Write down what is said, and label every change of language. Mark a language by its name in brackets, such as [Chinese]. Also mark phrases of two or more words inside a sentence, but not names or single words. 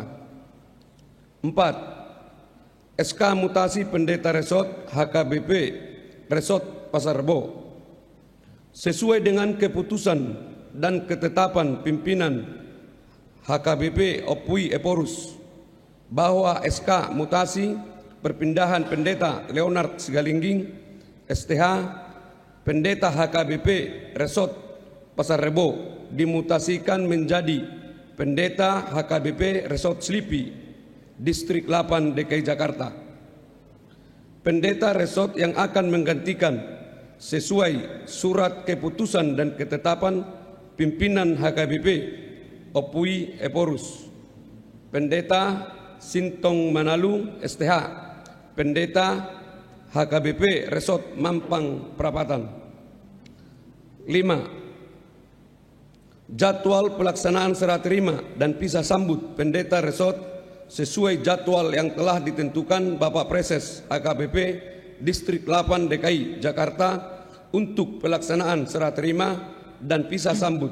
[Indonesian] 4. SK mutasi pendeta resort HKBP Resort Pasar Rebo. Sesuai dengan keputusan dan ketetapan pimpinan HKBP Opui Eporus bahwa SK mutasi perpindahan pendeta Leonard Sigalingging STH Pendeta HKBP Resort Pasar Rebo dimutasikan menjadi Pendeta HKBP Resort Selipi, Distrik 8 DKI Jakarta. Pendeta resort yang akan menggantikan sesuai surat keputusan dan ketetapan pimpinan HKBP Opui Eporus. Pendeta Sintong Manalu STH, Pendeta HKBP Resort Mampang Perapatan. 5. Jadwal pelaksanaan serah terima dan pisah sambut pendeta resort sesuai jadwal yang telah ditentukan Bapak Preses HKBP Distrik 8 DKI Jakarta untuk pelaksanaan serah terima dan pisah sambut.